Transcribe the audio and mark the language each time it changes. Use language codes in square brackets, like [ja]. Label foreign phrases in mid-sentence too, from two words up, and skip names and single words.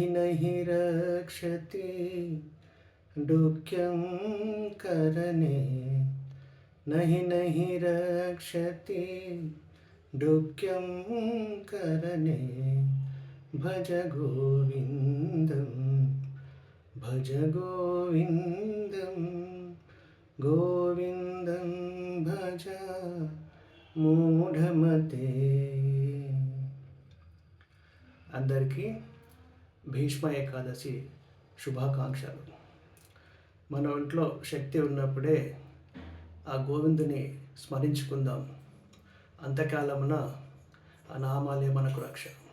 [sa] नहीं रक्षति दुःख्यं करणे नहीं नहीं रक्षति दुःख्यं करणे भज गोविंदम भज गोविंदम गोविंदम भज మూఢమతే. [te] అందరికీ భీష్మ ఏకాదశి శుభాకాంక్షలు. మన ఒంట్లో శక్తి ఉన్నప్పుడే ఆ గోవిందుని స్మరించుకుందాం. అంతకాలమున ఆ నామాలే మనకు రక్ష.